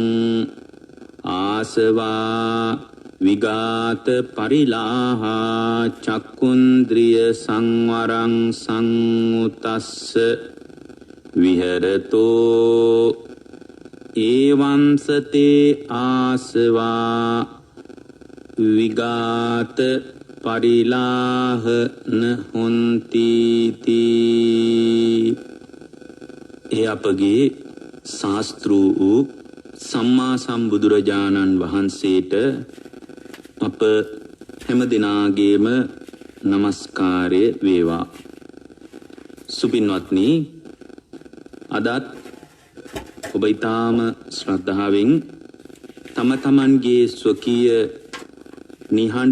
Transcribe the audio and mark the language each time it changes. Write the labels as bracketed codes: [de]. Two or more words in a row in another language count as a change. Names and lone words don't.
[pi] ආසවා විගාත පරිලාහා චක්කුන්ද්‍රිය සංවරං සංඋතස්ස විහෙරතෝ ඒවංසතේ ආසවා විගාත පරිලාහ නහොන්ති තී. [si] ඒ අපගේ ශාස්ත්‍රූ වූ සම්මා සම්බුදුරජාණන් වහන්සේට අප හැම දිනාගේම නමස්කාරය වේවා. සුපින්වත්නි, අදත් ඔබ ඊටාම ශ්‍රද්ධාවෙන් තම තමන්ගේ ස්වකීය නිහඬ